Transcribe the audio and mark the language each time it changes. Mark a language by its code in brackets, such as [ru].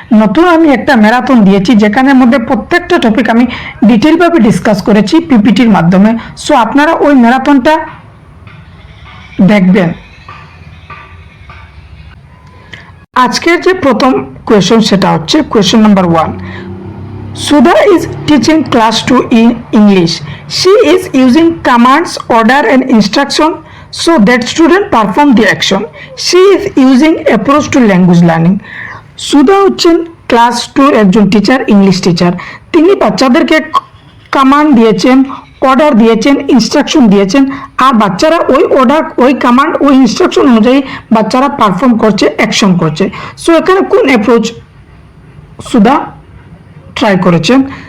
[bn] নতুন আমি একটা ম্যারাথন দিয়েছি যেখানের মধ্যে প্রত্যেকটা টপিক আমি ডিটেলভাবে ডিসকাস করেছি পিপিটির মাধ্যমে। সো আপনারা ওই ম্যারাথনটা দেখবেন। আজকের যে প্রথম কোয়েশ্চন সেটা হচ্ছে question number 1। [en] Sudha is teaching class 2 in English. She is using commands, order and instruction so that student perform the action. She is using approach to language learning. [bn] সুধা হচ্ছেন ক্লাস 2 একজন টিচার, ইংলিশ টিচার। তিনি বাচ্চাদেরকে command দিয়েছেন, order দিয়েছেন, instruction দিয়েছেন, আর বাচ্চারা ওই order, ওই কমান্ড, ওই ইনস্ট্রাকশন অনুযায়ী বাচ্চারা পারফর্ম করছে, অ্যাকশন করছে। সো এখানে কোন অ্যাপ্রোচ সুধা ট্রাই করেছেন?